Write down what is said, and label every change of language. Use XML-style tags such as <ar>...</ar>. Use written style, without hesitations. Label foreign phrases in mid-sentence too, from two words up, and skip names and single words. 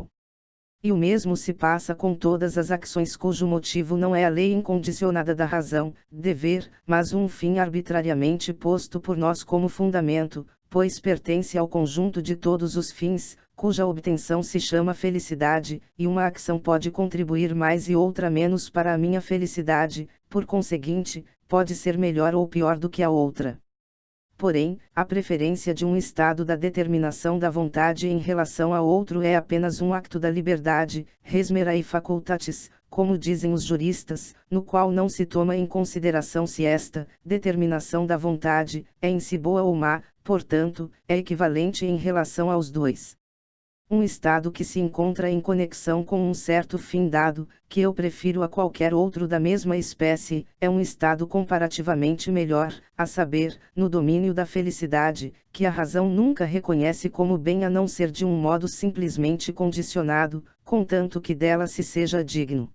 <pt>E o mesmo se passa com todas as ações cujo motivo não é a lei incondicionada da razão, dever, mas um fim arbitrariamente posto por nós como fundamento, pois pertence ao conjunto de todos os fins, cuja obtenção se chama felicidade, e uma ação pode contribuir mais e outra menos para a minha felicidade, por conseguinte, pode ser melhor ou pior do que a outra. Porém, a preferência de um estado da determinação da vontade em relação a outro é apenas um acto da liberdade,</pt> <la>res merae facultatis,</la> <pt>como dizem os juristas, no qual não se toma em consideração se esta determinação da vontade é em si boa ou má, portanto, é equivalente em relação aos dois. Um estado que se encontra em conexão com um certo fim dado, que eu prefiro a qualquer outro da mesma espécie, é um estado comparativamente melhor, a saber, no domínio da felicidade, que a razão nunca reconhece como bem a não ser de um modo simplesmente condicionado, contanto que dela se seja digno.</pt>